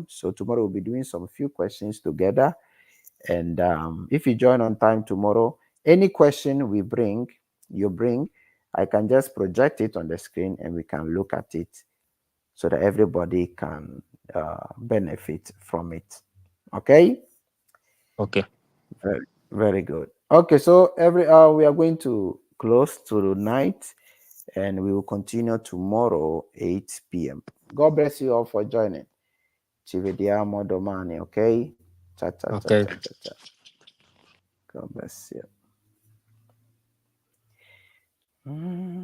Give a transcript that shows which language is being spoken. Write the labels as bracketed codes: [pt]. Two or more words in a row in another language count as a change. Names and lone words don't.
[en] So tomorrow we'll be doing some few questions together. And if you join on time tomorrow, any question you bring, I can just project it on the screen and we can look at it so that everybody can benefit from it. Okay? Okay. Very, very good. Okay, so we are going to close to the night, and we will continue tomorrow 8 p.m. God bless you all for joining. [it] Ci vediamo domani, okay? Cha cha cha [en] Okay. cha cha cha. God bless you.